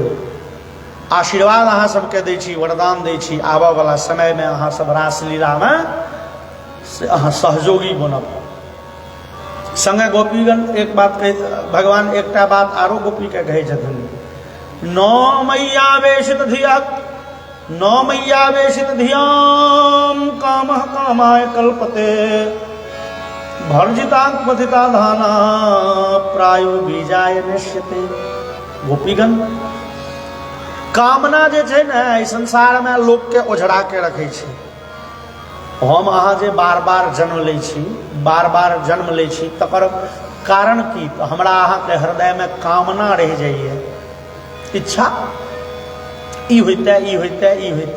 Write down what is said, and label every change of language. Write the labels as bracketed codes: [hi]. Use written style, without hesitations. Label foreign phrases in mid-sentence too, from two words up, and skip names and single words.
[mai] आशीर्वाद अहाँ सबके दै छी, वरदान दै छी, आबऽ वाला समय में अहाँ सब रासलीला में से अहाँ सहयोगी बनब। संगे गोपीगण एक बात कह, भगवान एकटा बात आरो गोपी के कहै छथिन [sa] नौ मैयावेशित धियक नौ मैयावेशित धियाम कामः कामाय कल्पते भर्जिता क्वथिता धाना प्रायो बीजाय निश्यते। [mai] गोपीगण कामना जे छै ने एहि संसार में लोक के ओझरा के रखे छै। हम अहाँ जे बार बार जन्म लै छी, बार बार जन्म लै छी, तकर कारण की? तो हमरा अहाँ के हृदय में कामना रह जाइए, इच्छा ई होइते ई होइते ई होइते।